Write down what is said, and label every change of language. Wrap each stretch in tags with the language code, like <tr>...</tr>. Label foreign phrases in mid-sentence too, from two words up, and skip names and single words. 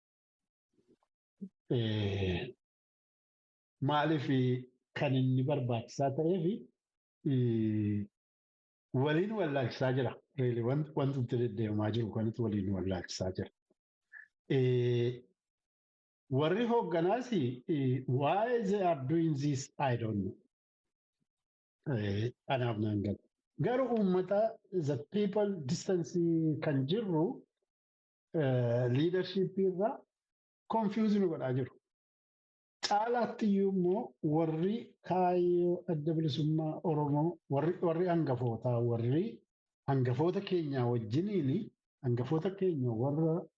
<om>Maaliif kan inni barbaachisaa ta'eef waliin wallaalchisaa jira. Wanti itti deddeemaa jiru kanatti waliin wallaalchisaa jira. Warri hoogganaas</om> <en>why they are doing this I don't know.</en> <om>Anaaf naan galu. Garuu uummata</om> <en>the people distance</en> <om>kan jirru leadership irraa confuse nu godhaa jiru. Caalaatti immoo warri kaayyoo adda bilisummaa Oromoo warri hangafootaa warri hangafoota keenya wajjiniin hangafoota keenya warra</om>